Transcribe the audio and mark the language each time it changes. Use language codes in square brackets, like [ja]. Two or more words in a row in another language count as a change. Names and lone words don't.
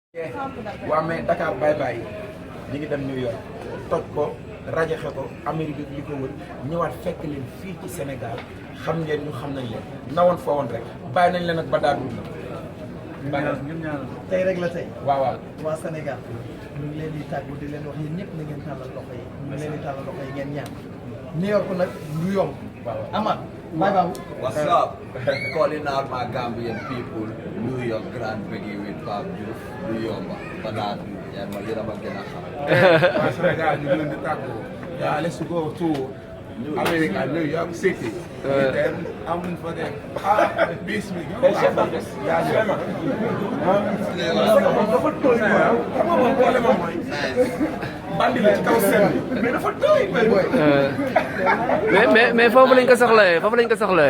[wo] waa mais Dakar [en] bye bye [wo] ñu ngi dem New York toj ko rajaxe ko Amérique li ko wër ñëwaat fekk leen fii ci Sénégal xam ngeen ñu xam nañ leen nawoon fa woon rek bàyyi nañ leen ak ba daadu na. tey rek la tey. waaw waaw waa Sénégal ñu ngi leen di tàggu di leen wax yéen ñëpp na ngeen tàllal loxo yi ñu ngi leen di tàllal loxo yi ngeen ñaan New York nag du yomb. waaw [en] Amath bye bye. What's up? Calling out my Gambian people, [wo] New York Grand Biggie with Pape Diouf, du yomba ba daadu yaa ma yéen a ma gën a xam. waa Sénégal ñu ngi leen di tàggu. [en] Yeah, let's go to America, New York City. [wo] Then amuñ fa dem. Bis mi. [fr] Chef d'orchestre. [wo] yaa ngi vraiment. dafa tooy quoi. xam nga moom problème am mooy. bandi la ci kaw scène bi. mais dafa tooy. mais foofu lañ ko soxlawee foofu lañ ko soxlawee.